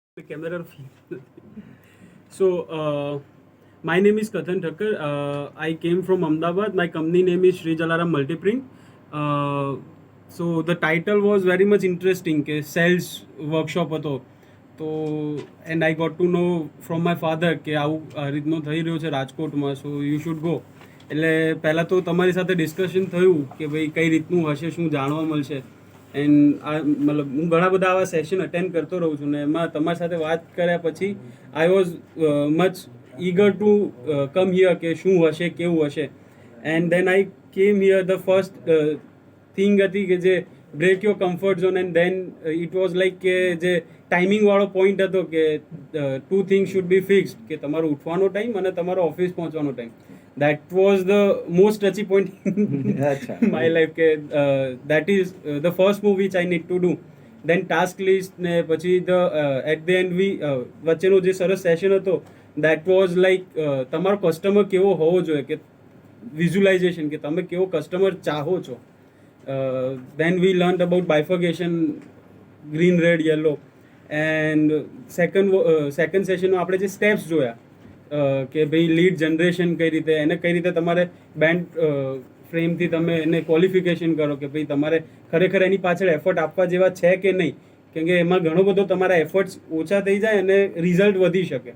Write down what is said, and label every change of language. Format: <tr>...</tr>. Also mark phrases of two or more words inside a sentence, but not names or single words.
<en>camera. So, my name is Kathan Thakkar. I came from Ahmedabad. My company name is Sri Jalaram Multiprint. So the title was very much interesting.</en> <gu>કે</gu> <en>sales workshop</en> <gu>હતો. તો</gu> <en>and I got to know from my father</en> <gu>કે આવું રીતનું થઈ રહ્યું છે રાજકોટમાં.</gu> <en>So you should go.</en> <gu>એટલે પહેલાં તો તમારી સાથે ડિસ્કશન થયું કે ભાઈ કઈ રીતનું હશે, શું જાણવા મળશે. એન્ડ આ મતલબ હું ઘણા બધા આવા સેશન અટેન્ડ કરતો રહું છું ને એમાં તમારી સાથે વાત કર્યા પછી</gu> <en>I was much eager to come here</en> <gu>કે શું હશે, કેવું હશે.</gu> <en>and then I came here. the first thing</en> <gu>હતી કે જે</gu> <en>break your comfort zone. and then it was like</en> <gu>કે જે ટાઈમિંગવાળો પોઈન્ટ હતો કે</gu> <en>2 things should be fixed,</en> <gu>કે તમારો ઉઠવાનો ટાઈમ અને તમારો ઓફિસ પહોંચવાનો ટાઈમ.</gu> <en>That was the most touchy point in my life. That is the first move which I need to do. Then task list</en> <gu>ને પછી</gu> <en>at the end</en> <gu>વચ્ચેનો જે સરસ સેશન હતો,</gu> <en>that was like</en> <gu>તમારો કસ્ટમર કેવો હોવો જોઈએ, કે વિઝ્યુલાઇઝેશન, કે તમે કેવો કસ્ટમર ચાહો છો.</gu> <en>Then we learned about bifurcation, green, red, yellow. And second</en> <gu>સેશનમાં આપણે જે સ્ટેપ્સ જોયા કે ભાઈ</gu> <en>lead generation</en> <gu>કઈ રીતે, એને કઈ રીતે તમારે બેન્ડ ફ્રેમથી તમે એને ક્વોલિફિકેશન કરો કે ભાઈ તમારે ખરેખર એની પાછળ એફર્ટ આપવા જેવા છે કે નહીં, કેમ કે એમાં ઘણો બધો તમારા એફર્ટ્સ ઓછા થઈ જાય અને રિઝલ્ટ વધી શકે.</gu>